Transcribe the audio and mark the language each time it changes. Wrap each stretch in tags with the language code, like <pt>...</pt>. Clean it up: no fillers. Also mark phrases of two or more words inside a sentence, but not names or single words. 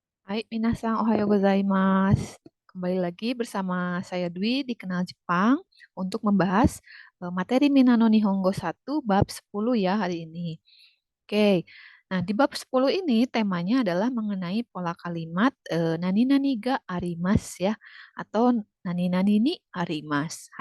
<ja>はい、皆さんおはようございます.</ja> <id>Kembali lagi bersama saya Dwi di Kenal Jepang untuk membahas materi Minano Nihongo 1 bab 10 ya hari ini. Oke. Nah, di bab 10 ini temanya adalah mengenai pola kalimat</id> <ja>何々があります</ja> <id>ya atau</id> <ja>何々にあります.</ja> <id>Hai.</id>